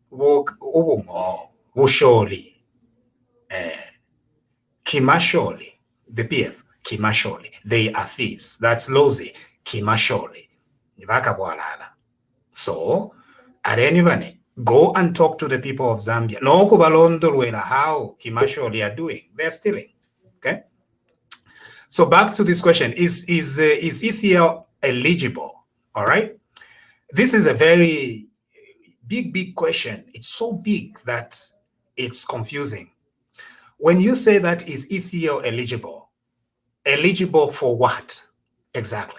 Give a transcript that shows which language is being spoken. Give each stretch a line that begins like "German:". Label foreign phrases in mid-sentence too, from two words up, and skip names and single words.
Lozi: Wusholi, Kimasholi, the PF, Kimasholi.
English: They are thieves. That's Lozi. Kimasholi. So, at anyone, go and talk to the people of Zambia.
Bemba: No kubalondolwela
English: how Kimasholi are doing. They're stealing. Okay. So back to this question: is ECL eligible? All right. This is a very big question. It's so big that it's confusing. When you say that is ECL eligible for what exactly?